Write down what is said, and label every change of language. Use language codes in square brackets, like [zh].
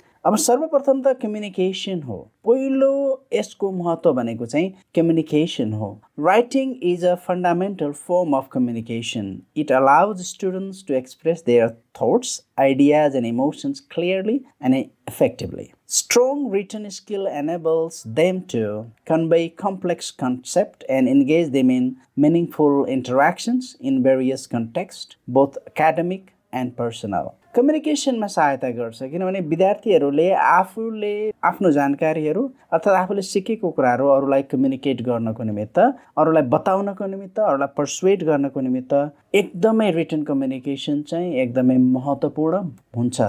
[ne] अब सर्वप्रथम त कम्युनिकेसन हो। पहिलो यसको महत्त्व भनेको चाहिँ कम्युनिकेसन हो। [en] Writing is a fundamental form of communication. It allows students to express their thoughts, ideas and emotions clearly and effectively. Strong written skill enables them to convey complex concepts and engage them in meaningful interactions in various contexts, both academic and personal. [ne] कम्युनिकेसनमा सहायता गर्छ किनभने विद्यार्थीहरूले आफूले आफ्नो जानकारीहरू अर्थात् आफूले सिकेको कुराहरू अरूलाई कम्युनिकेट गर्नको निमित्त, अरूलाई बताउनको निमित्त, अरूलाई पर्सुएट गर्नको निमित्त एकदमै रिटन कम्युनिकेसन चाहिँ एकदमै महत्त्वपूर्ण हुन्छ।